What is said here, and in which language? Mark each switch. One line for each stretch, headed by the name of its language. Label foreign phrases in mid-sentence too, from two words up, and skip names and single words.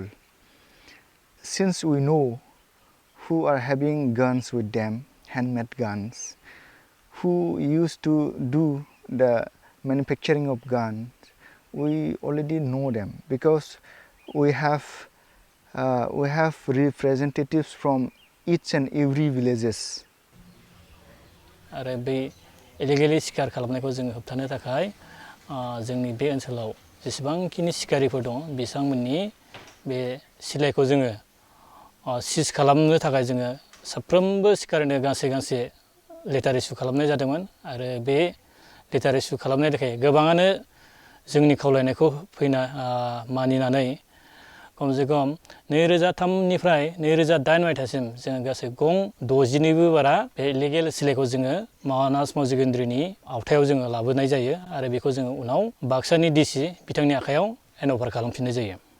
English: Since we know who are having guns with them, handmade guns, who used to do the manufacturing of guns, we already know them, because we have representatives from each and every villages.
Bodo: आरो बे इलिगेलि शिकार खालामनायखौ जोङो होबथानो थाखाय जोंनि बे ओनसोलाव जेसेबांखिनि शिकारिफोर दं बिथांमोननि बे सिलाइखौ जोङो सिज खालामनो थाखाय जोङो साफ्रोमबो शिकारिनो गांसे गांसे
English: letter issue
Bodo: खालामनाय जादोंमोन आरो बे
English: letter issue
Bodo: खालामनाय थाखाय गोबाङानो जोंनि खावलायनायखौ मानिनानै खमसे खम 2003 निफ्राय 2008 मायथाइसिम जोङो गासै गं 60निबो बारा बे इलिगेल सिलाइखौ जोङो मानास मावजिगेन्द्रिनि आवथायाव जोङो लाबोनाय जायो आरो बेखौ जोङो उनाव बाक्सानि डिसि बिथांनि आखायाव हेन्डअभार खालामफिननाय जायो।